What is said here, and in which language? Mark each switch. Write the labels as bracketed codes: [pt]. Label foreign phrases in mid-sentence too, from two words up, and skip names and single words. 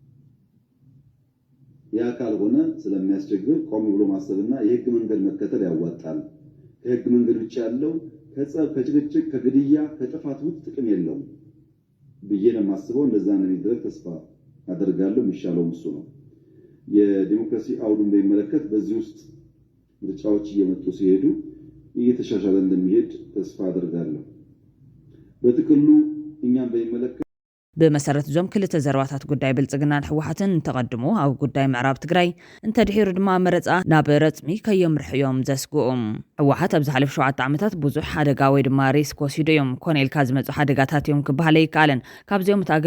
[am] ያ ካልሆነ ስለሚያስቸግር ቆም ብሎ ማሰብና የህግ መንገድ መከተል ያዋጣል። ከህግ መንገድ ውጭ ያለው ከጸብ፣ ከጭቅጭቅ፣ ከግድያ፣ ከጥፋት ውጭ ጥቅም የለውም ብዬ ነው የማስበው። እንደዛ ነው የሚደረግ ተስፋ አደርጋለሁ። የሚሻለው እሱ ነው። የዲሞክራሲ አውዱን በሚመለከት በዚህ ውስጥ ምርጫዎች እየመጡ ሲሄዱ እየተሻሻለ እንደሚሄድ ተስፋ አደርጋለሁ። በጥቅሉ እኛም በሚመለከት [ti] ብመሰረት ዞም ክልተ ዘረባታት ጉዳይ ብልጽግናን ሕወሓትን እንተቐድሙ ኣብ ጉዳይ ምዕራብ ትግራይ እንተድሒሩ ድማ መረፃ ናብ ረፅሚ ከየምርሕዮም ዘስግኦም ሕወሓት ኣብ ዝሓለፉ 7 ዓመታት ብዙሕ ሓደጋ ወይ ድማ ሪስክ ወሲዱ እዮም ኮነኢልካ ዝመፁ ሓደጋታት እዮም ክበሃል ኣይከኣለን። ካብዚኦም እቲ